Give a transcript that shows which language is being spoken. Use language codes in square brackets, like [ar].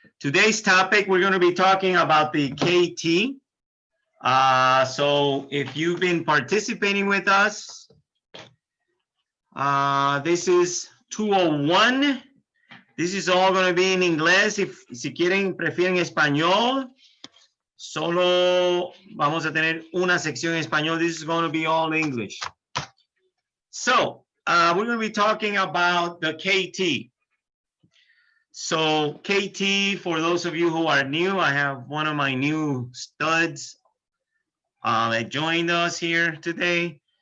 [en] Today's topic, we're going to be talking about the KT. So if you've been participating with us, this is 201. This is all going to be in inglés. [es] Si prefieren español, solo vamos a tener una sección en español. [en] This is going to be all English. So we're going to be talking about the KT. So KT, for those of you who are new, I have one of my new studs that joined us here today.